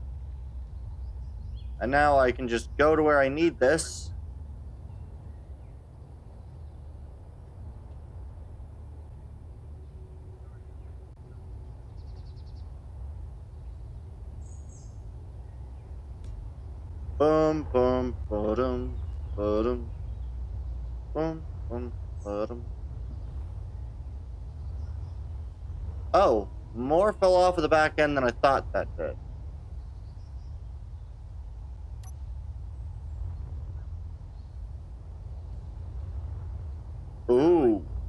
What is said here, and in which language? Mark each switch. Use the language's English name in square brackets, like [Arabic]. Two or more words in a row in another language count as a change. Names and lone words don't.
[English] And now I can just go to where I need this. Boom, boom, ba-dum, ba-dum, boom, boom, ba-dum. Oh, more fell off of the back end than I thought that did. Ooh.